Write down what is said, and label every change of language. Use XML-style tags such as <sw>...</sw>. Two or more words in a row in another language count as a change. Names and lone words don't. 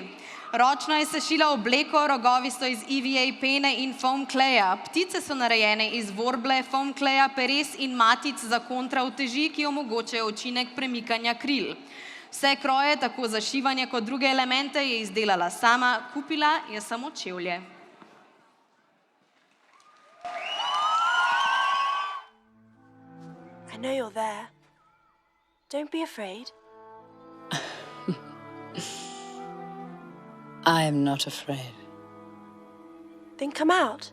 <sl>Ročno je sešila obleko, rogovi so iz EVA pene in</sl> <en>foam claya.</en> <sl>Ptice so narejene iz vorble,</sl> <en>foam claya,</en> <sl>peres in matic za kontra uteži, ki omogočajo učinek premikanja kril. Vse kroje, tako za šivanje kot druge elemente, je izdelala sama, kupila je samo čevlje.</sl> <en>I know you're there. Don't be afraid. I am not afraid. Then come out.</en>